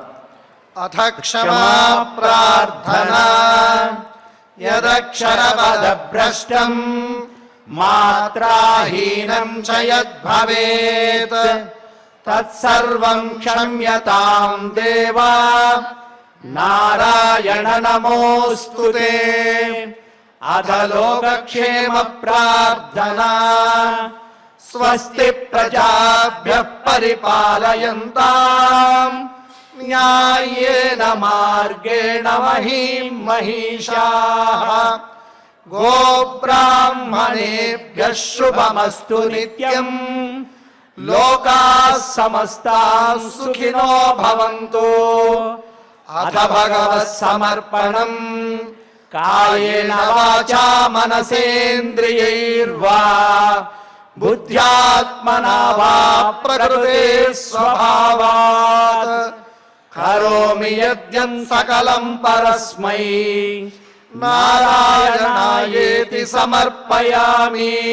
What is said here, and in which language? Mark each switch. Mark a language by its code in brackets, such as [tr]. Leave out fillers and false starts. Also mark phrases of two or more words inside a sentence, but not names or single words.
[sa] అథ క్షమా ప్రార్థనా యదక్షరపదభ్రష్టం మాత్రాహీనం చ యద్భవేత్ తత్సర్వం క్షమ్యతాం దేవా నారాయణ నమోస్తుతే. అథ లోకక్షేమ ప్రార్థనా. స్వస్తి ప్రజాభ్యః పరిపాలయంతాం న్యాయేన మార్గేణ మహీం మహిషాః. గోబ్రాహ్మణేభ్యః శుభమస్తు నిత్యం. లోకాః సమస్తాః సుఖినో భవంతు. అథ భగవత్ సమర్పణం. కాయేన వాచా మనసేంద్రియైర్వా బుద్ధ్యాత్మనా వా ప్రకృతే స్వభావాత్ కరోమి యద్యం సకలం పరస్మై నారాయణాయేతి సమర్పయామి.